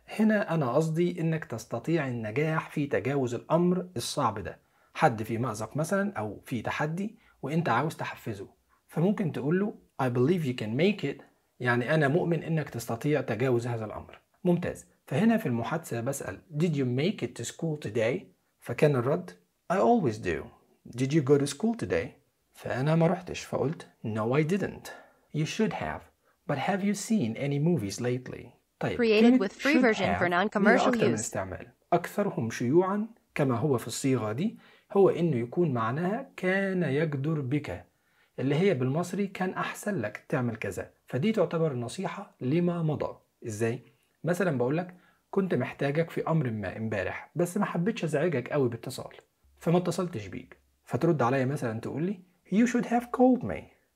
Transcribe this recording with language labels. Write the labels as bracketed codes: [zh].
[ar] هنا أنا قصدي إنك تستطيع النجاح في تجاوز الأمر الصعب ده حد في مأزق مثلا أو في تحدي وإنت عاوز تحفزه فممكن تقول له [en] I believe you can make it [ar] يعني أنا مؤمن إنك تستطيع تجاوز هذا الأمر ممتاز فهنا في المحادثة بسأل [en] Did you make it to school today؟ [ar] فكان الرد [en] I always do Did you go to school today؟ [ar] فأنا ما رحتش فقلت [en] No I didn't You should have But have you seen any movies lately؟ [ar] طيب [en] Created with free version for non-commercial use. [ar] أكثر من استعمال أكثرهم شيوعا كما هو في الصيغة دي هو إنه يكون معناها كان يجدر بك اللي هي بالمصري كان أحسن لك تعمل كذا فدي تعتبر نصيحة لما مضى إزاي؟ مثلا بقولك كنت محتاجك في أمر ما امبارح بس ما حبيتش أزعجك قوي باتصال فما اتصلتش بيك فترد علي مثلا تقولي [en] You should have called me